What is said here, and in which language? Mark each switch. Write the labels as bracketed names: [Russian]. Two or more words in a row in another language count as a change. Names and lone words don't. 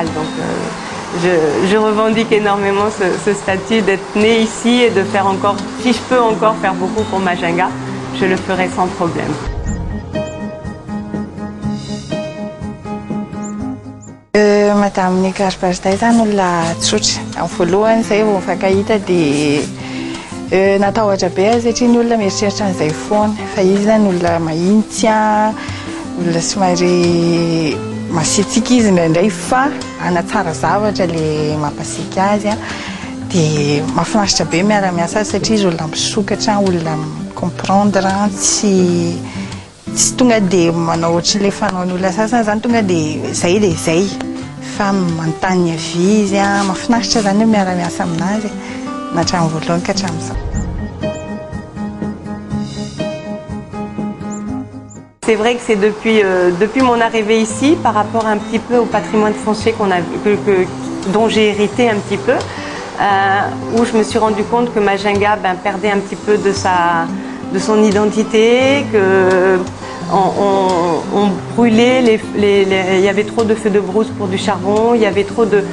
[French] Donc je revendique énormément ce statut d'être née ici et de faire encore, si je peux encore faire beaucoup pour Majanga, je le ferai sans problème. [Malagasy] Madame Nigara Barday zany olona tsotra. Amin'ny voalohany zay vao mifankahita dia natahotra be satria ny olona mieritreritra an'izay foana fa izy zany olona mahitsy olona somary masiatsiaka izy indraindray fa anatsara zavatra le mampasiaka azy dia mahafinaritra be miara-miasa azy satria izy olona misokatra olona comprendre tsy tonga dia manao ohatran'ilay fanaon'ny olona sasany zany tonga dia zay fa manontany avy izy mahafinaritra zany hoe miara-miasa aminazy nahatramin'ny voalohany ka hatramin'izao. [French] C'est vrai que c'est depuis mon arrivée ici, par rapport un petit peu au patrimoine foncier dont j'ai hérité un petit peu, où je me suis rendu compte que Majanga perdait un petit peu de son identité, on brûlait, il y avait trop de feux de brousse pour du charbon, il y avait trop de...